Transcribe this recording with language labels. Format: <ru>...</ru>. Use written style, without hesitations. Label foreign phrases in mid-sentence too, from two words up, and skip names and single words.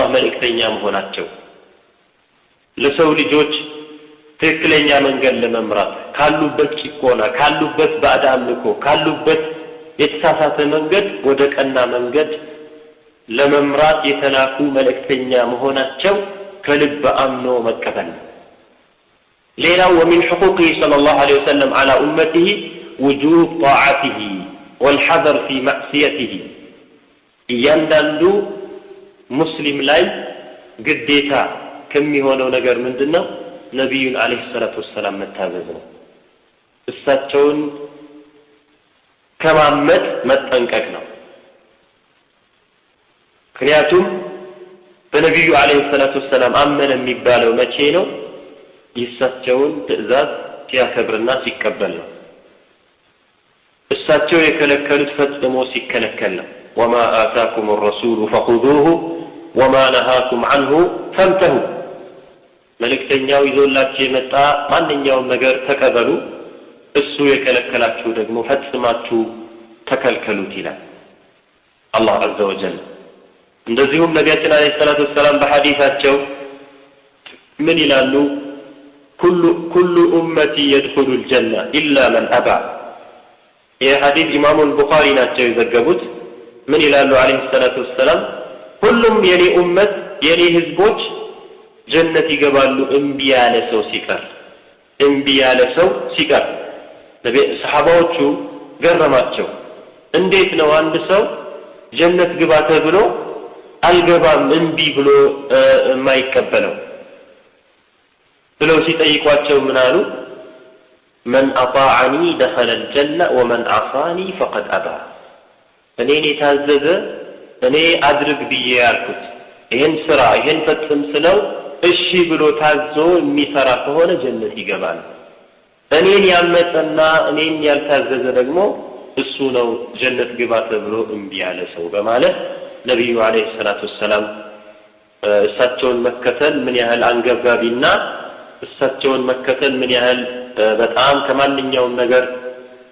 <am>መልእክተኛ መሆናቸው ለሰው ልጆች ትክክለኛ መንገድ ለመምራት ካሉበት ጭቆና፣ ካሉበት ባዕድ አምልኮ፣ ካሉበት የተሳሳተ መንገድ ወደ ቀና መንገድ ለመምራት የተላኩ መልእክተኛ መሆናቸው ከልብ አምኖ መቀበል ነው። ሌላው</am> <ar>ومن حقوقه صلى الله عليه وسلم على أمته وجوب طاعته والحذر في معصيته</ar> <am>እያንዳንዱ ሙስሊም ላይ ግዴታ ከሚሆነው ነገር ምንድነው? ነብዩን</am> <ar>عليه الصلاة والسلام</ar> <am>መታዘዝ ነው። እሳቸውን ከማመጥ መጠንቀቅ ነው። ምክንያቱም በነብዩ</am> <ar>عليه الصلاة والسلام</ar> <am>አመነ የሚባለው መቼ ነው? የእሳቸውን ትእዛዝ ሲያከብርና ሲቀበል ነው። እሳቸው የከለከሉት ፈጽሞ ሲከለከል ነው።</am> <ar>وما آتاكم الرسول فخذوه وما نهاكم عنه فانتهوا</ar> <am>መልእክተኛው ይዞላችሁ የመጣ ማንኛውም ነገር ተቀበሉ፣ እሱ የከለከላችሁ ደግሞ ፈጽማችሁ ተከልከሉት ይላል አላህ</am> <ar>عز وجل።</ar> <am>እንደዚሁም ነቢያችን</am> <ar>عليه الصلاة والسلام</ar> <am>በሐዲሳቸው ምን ይላሉ?</am> <ar>كل أمتي يدخل الجنة إلا من أبى።</ar> <am>ይህ ሐዲስ ኢማሙ አልቡኻሪ ናቸው የዘገቡት። ምን ይላሉ</am> <ar>عليه الصلاة والسلام?</ar> <am>ሁሉም የኔ ኡመት የኔ ህዝቦች ጀነት ይገባሉ እምቢ ያለ ሰው ሲቀር። እምቢ ያለ ሰው ሲቀር ሰሃባዎቹ ገረማቸው። እንዴት ነው አንድ ሰው ጀነት ግባ ተብሎ አልገባም እምቢ ብሎ የማይቀበለው ብለው ሲጠይቋቸው ምን አሉ?</am> <ar>من أطاعني دخل الجنة ومن عصاني فقد أبى።</ar> <am>እኔን የታዘዘ እኔ አድርግ ብዬ ያልኩት ይሄን ስራ ይሄን ፈጽም ስለው እሺ ብሎ ታዞ የሚሰራ ከሆነ ጀነት ይገባል። እኔን ያመፀና እኔን ያልታዘዘ ደግሞ እሱ ነው ጀነት ግባ ተብሎ እምቢ ያለ ሰው በማለት ነብዩ</am> <ar>عليه الصلاة والسلام</ar> <am>እሳቸውን መከተል ምን ያህል አንገብጋቢና እሳቸውን መከተል ምን ያህል በጣም ከማንኛውም ነገር</am>